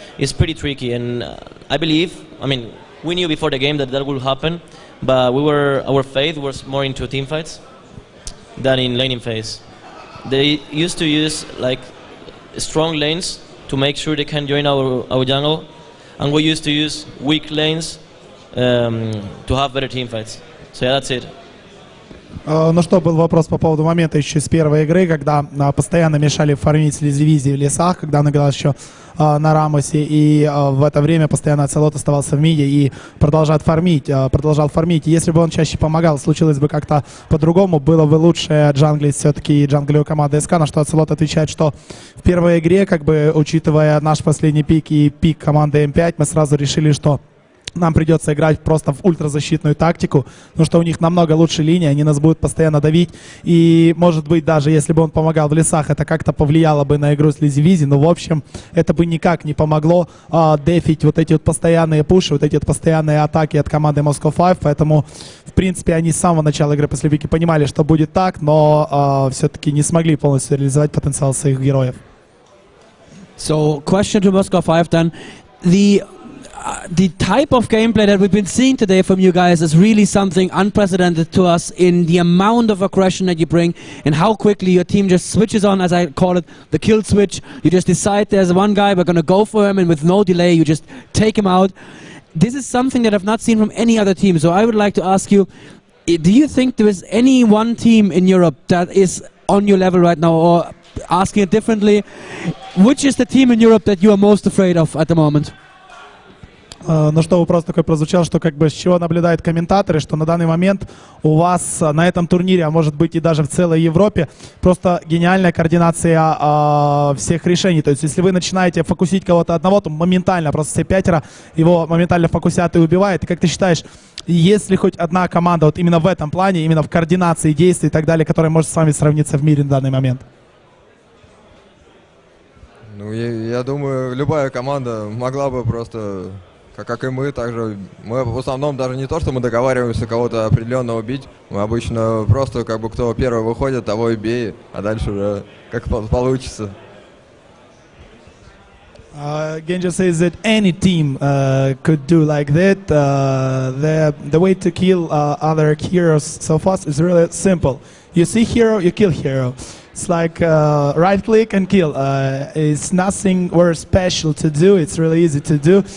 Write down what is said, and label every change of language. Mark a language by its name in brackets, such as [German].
[English] It's pretty tricky, and I believe. I mean, we knew before the game that would happen, but our faith was more into team fights than in laning phase. They used to use like strong lanes to make sure they can join our jungle, and we used to use weak lanes to have better team fights. So yeah, that's it. [Russian] Ну что, был вопрос по поводу момента еще с первой игры, когда постоянно мешали фармить дивизии в лесах, когда он играл еще на Рамосе, и в это время постоянно Оцелот оставался в миде и продолжал фармить. Если бы он чаще помогал, случилось бы как-то по-другому, было бы лучше джанглить все-таки джанглю команды СК, на что Оцелот отвечает, что в первой игре, как бы учитывая наш последний пик и пик команды М5, мы сразу решили, что нам придется играть просто в ультразащитную тактику, потому что у них намного лучше линия, они нас будут постоянно давить. И, может быть, даже если бы он помогал в лесах, это как-то повлияло бы на игру с Лизивизи, но, в общем, это бы никак не помогло дефить вот эти вот постоянные пуши, вот эти вот постоянные атаки от команды Moscow 5, поэтому, в принципе, они с самого начала игры после пики понимали, что будет так, но все-таки не смогли полностью реализовать потенциал своих героев. [English] So, question to Moscow 5 then. The type of gameplay that we've been seeing today from you guys is really something unprecedented to us in the amount of aggression that you bring and how quickly your team just switches on, as I call it, the kill switch. You just decide there's one guy, we're going to go for him, and with no delay you just take him out. This is something that I've not seen from any other team, so I would like to ask you, do you think there is any one team in Europe that is on your level right now, or asking it differently, which is the team in Europe that you are most afraid of at the moment? [Russian] Ну что, вопрос такой прозвучал, что как бы с чего наблюдают комментаторы, что на данный момент у вас на этом турнире, а может быть и даже в целой Европе, просто гениальная координация всех решений. То есть если вы начинаете фокусить кого-то одного, то моментально, просто все пятеро его моментально фокусят и убивают. И как ты считаешь, есть ли хоть одна команда вот именно в этом плане, именно в координации действий и так далее, которая может с вами сравниться в мире на данный момент? Ну, я думаю, любая команда могла бы просто... Как и мы, также мы в основном даже не то, что мы договариваемся кого-то определенного убить, мы обычно просто как бы кто первый выходит, того и бей, а дальше уже как получится. [English] Genja says that any team could do like that. The way to kill other heroes so fast is really simple. You see hero, you kill hero. It's like right click and kill. It's nothing very special to do. It's really easy to do.